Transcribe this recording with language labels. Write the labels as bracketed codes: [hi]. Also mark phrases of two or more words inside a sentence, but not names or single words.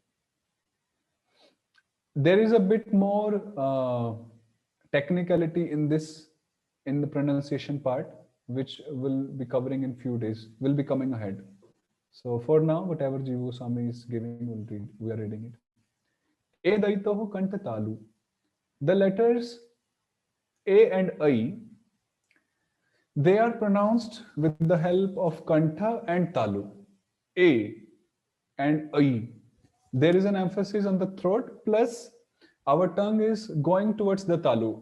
[en] There is a bit more technicality in the pronunciation part, which we'll be covering in few days, will be coming ahead. So for now, whatever Jivu Swami is giving, we are reading it. [sa] ए दैतोः कण्ठ तालु. [en] The letters A and I, they are pronounced with the help of kantha and talu. A and I. There is an emphasis on the throat, plus our tongue is going towards the talu.